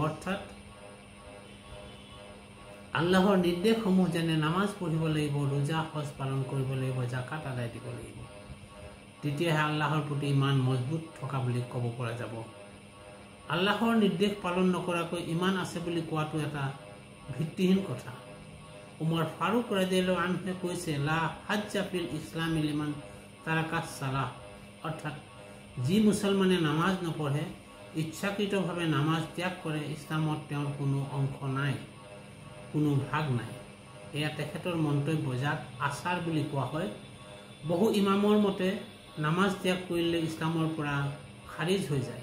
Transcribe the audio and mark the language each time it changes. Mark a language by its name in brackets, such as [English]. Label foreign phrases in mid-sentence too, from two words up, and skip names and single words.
[Assamese] অৰ্থাৎ আল্লাহৰ নিৰ্দেশসমূহ যেনে নামাজ পঢ়িব লাগিব, ৰোজা হজ পালন কৰিব লাগিব, জাকাত আদায় দিব লাগিব। তেতিয়াহে আল্লাহৰ প্ৰতি ইমান মজবুত থকা বুলি ক'ব পৰা যাব। আল্লাহৰ নিৰ্দেশ পালন নকৰাকৈ ইমান আছে বুলি কোৱাটো এটা ভিত্তিহীন কথা। উমৰ ফাৰুক [Arabic] رضي الله عنه [Assamese] কৈছে, [Arabic] لا حظ في الإسلام لمن ترك الصلاة, [Assamese] অৰ্থাৎ যি মুছলমানে নামাজ নপঢ়ে, ইচ্ছাকৃতভাৱে নামাজ ত্যাগ কৰে, ইছলামত তেওঁৰ কোনো অংশ নাই, কোনো ভাগ নাই। এয়া তেখেতৰ মন্তব্য, যাক আচাৰ বুলি কোৱা হয়। বহু ইমামৰ মতে নামাজ ত্যাগ কৰিলে ইছলামৰ পৰা খাৰিজ হৈ যায়।